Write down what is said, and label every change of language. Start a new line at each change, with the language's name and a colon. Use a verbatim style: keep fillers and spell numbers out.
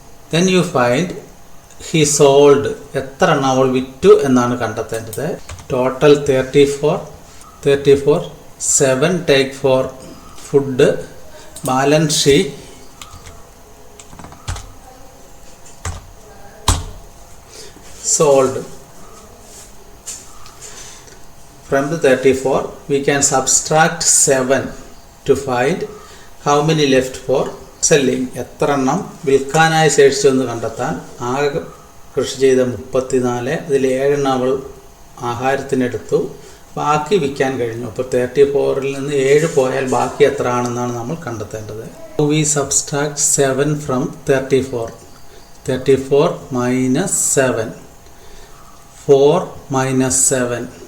English: Then you find he sold.
Malayalam: എത്ര എണ്ണം അവൾ വിറ്റു എന്നാണ് കണ്ടെത്തേണ്ടത്.
English: Total thirty four thirty four seven take for food, balance she sold. From the thirty-four we can subtract seven to find how many left for selling.
Malayalam: എത്ര എണ്ണം വിൽക്കാനായി ശേഷിച്ചു എന്ന് കണ്ടെത്താൻ ആകെ കൃഷി ചെയ്ത മുപ്പത്തിനാല്, അതിൽ ഏഴെണ്ണം അവൾ ആഹാരത്തിനെടുത്തു, ബാക്കി വിൽക്കാൻ കഴിഞ്ഞു. അപ്പോൾ തേർട്ടി ഫോറിൽ നിന്ന് ഏഴ് പോയാൽ ബാക്കി എത്ര ആണെന്നാണ് നമ്മൾ കണ്ടെത്തേണ്ടത്.
English: We subtract seven from thirty four. Thirty four minus seven, four minus seven.